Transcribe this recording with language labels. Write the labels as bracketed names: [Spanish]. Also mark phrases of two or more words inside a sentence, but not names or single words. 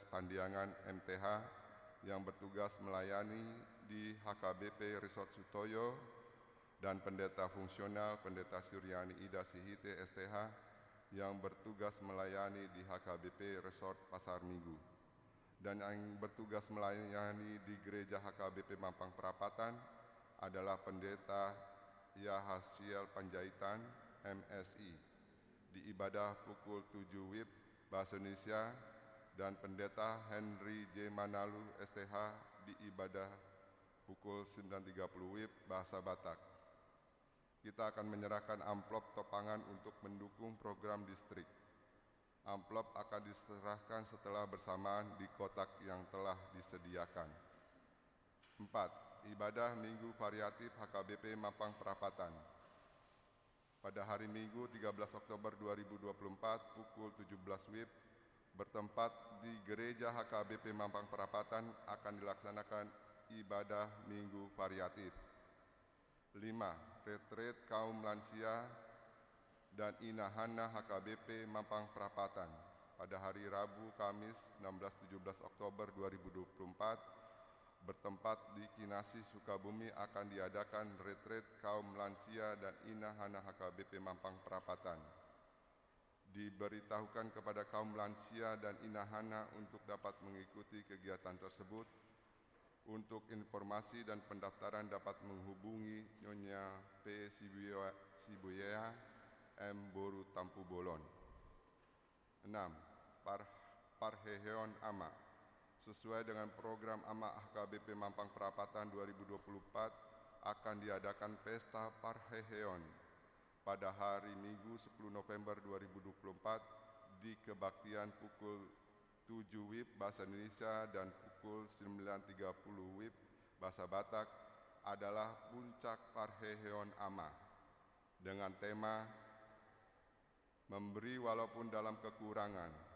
[Indonesian] Pandiangan MTH yang bertugas melayani di HKBP Resort Sutoyo, dan Pendeta Fungsional Pendeta Suryani Ida Sihite STH yang bertugas melayani di HKBP Resort Pasar Minggu, dan yang bertugas melayani di Gereja HKBP Mampang Perapatan adalah Pendeta Yahasiel Panjaitan MSI di ibadah pukul 7 WIB Bahasa Indonesia, dan Pendeta Henry J. Manalu STH di ibadah pukul 9.30 WIB Bahasa Batak. Kita akan menyerahkan amplop topangan untuk mendukung program distrik. Amplop akan diserahkan setelah bersamaan di kotak yang telah disediakan. 4. Ibadah Minggu Variatif HKBP Mampang Perapatan. Pada hari Minggu 13 Oktober 2024 pukul 17 WIB bertempat di Gereja HKBP Mampang Perapatan akan dilaksanakan ibadah Minggu Variatif. 5. Retreat Kaum Lansia dan Inahana HKBP Mampang Perapatan. Pada hari Rabu Kamis 16-17 Oktober 2024 bertempat di Kinasi Sukabumi akan diadakan retreat Kaum Lansia dan Inahana HKBP Mampang Perapatan. Diberitahukan kepada kaum lansia dan inahana untuk dapat mengikuti kegiatan tersebut. Untuk informasi dan pendaftaran dapat menghubungi Nyonya P. Sibuya M. Boru Tampu Bolon. 6. Parheheon Ama. Sesuai dengan program AMA HKBP Mampang Perapatan 2024 akan diadakan Pesta Parheheon pada hari Minggu 10 November 2024 di kebaktian pukul 7 WIB Bahasa Indonesia dan pukul 9.30 WIB Bahasa Batak adalah Puncak Parheheon Ama dengan tema Memberi Walaupun Dalam Kekurangan.